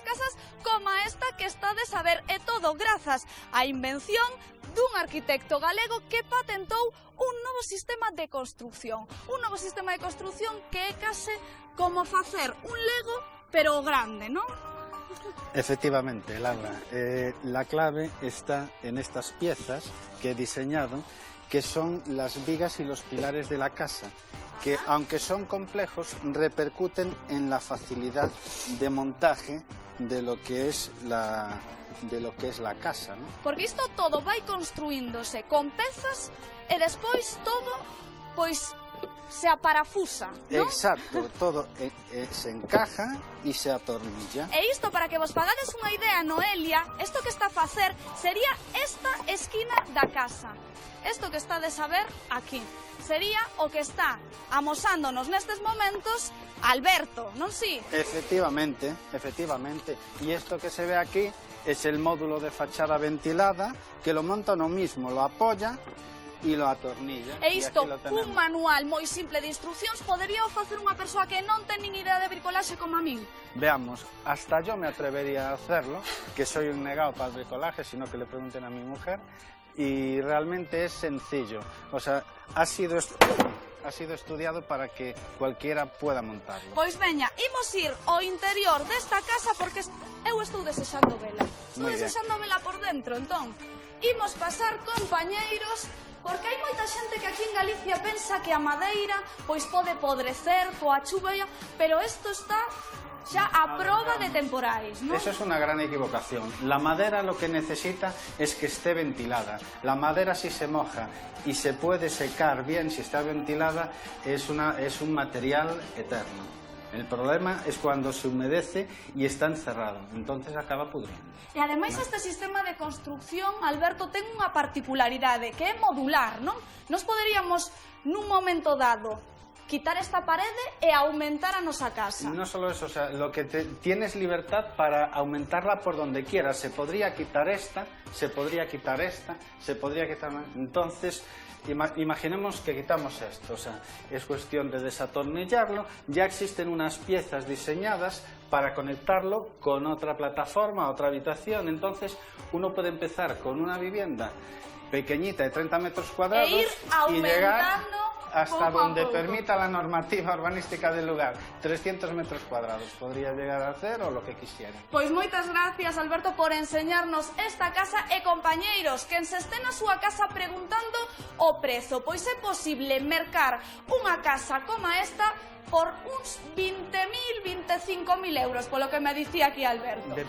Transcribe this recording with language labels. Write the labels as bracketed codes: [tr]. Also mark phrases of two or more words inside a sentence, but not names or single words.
[gl] Casas como esta que estades a ver, e todo grazas á invención dun arquitecto galego que patentou un novo sistema de construcción. Un novo sistema de construcción que é case como facer un Lego, pero grande, non? [es] Efectivamente, Laura, la clave está en estas piezas que he diseñado, que son las vigas y los pilares de la casa, que aunque son complejos, repercuten en la facilidad de montaje de lo que es la casa, ¿no? [gl] Porque isto todo vai construíndose con pezas e despois todo, pois, se aparafusa, ¿no? [es] Exacto, todo se encaja y se atornilla. [gl] E isto, para que vos fagades unha idea, Noelia, isto que está a facer sería esta esquina da casa. Isto que estades a ver aquí sería o que está amosándonos nestes momentos Alberto, non si? [es] Efectivamente. Y esto que se ve aquí es el módulo de fachada ventilada, que lo monta uno mismo, lo apoya e lo atornilla. [gl] E isto, un manual moi simple de instruccións, podería facer unha persoa que non ten nin idea de bricolaxe como a min? [es] Veamos, hasta yo me atrevería a hacerlo, que soy un negado para el bricolaje, sino que le pregunten a mi mujer, y realmente es sencillo. O sea, ha sido estudiado para que cualquiera pueda montarlo. [gl] Pois veña, imos ir ao interior desta casa porque eu estou desexando vela. Estou desexando vela por dentro, entón. Imos pasar, compañeiros, porque hai moita xente que aquí en Galicia pensa que a madeira pois pode podrecer coa chuvia, pero isto está xa a proba de temporais, ¿no? [es] Eso es una gran equivocación. La madera lo que necesita es que esté ventilada. La madera, si se moja y se puede secar bien, si está ventilada, es un material eterno. El problema es cuando se humedece y está encerrado, entonces acaba pudriendo. [gl] E ademais este sistema de construcción, Alberto, ten unha particularidade que é modular, non? Nos poderíamos, nun momento dado, quitar esta parede e aumentar a nosa casa. [es] No solo eso, o sea, tienes libertad para aumentarla por donde quieras. Se podría quitar esta, se podría quitar esta, se podría quitar... Entonces, imaginemos que quitamos esto, o sea, es cuestión de desatornillarlo. Ya existen unas piezas diseñadas para conectarlo con otra plataforma, otra habitación. Entonces, uno puede empezar con una vivienda pequeñita de 30 metros cuadrados y llegar hasta donde permita la normativa urbanística del lugar, 300 metros cuadrados podría llegar a hacer, o lo que quisiera. [gl] Pois moitas gracias, Alberto, por enseñarnos esta casa. E compañeiros, quen se este na súa casa preguntando o prezo, pois é posible mercar unha casa como esta por uns 20.000, 25.000 euros, polo que me dicía aquí Alberto.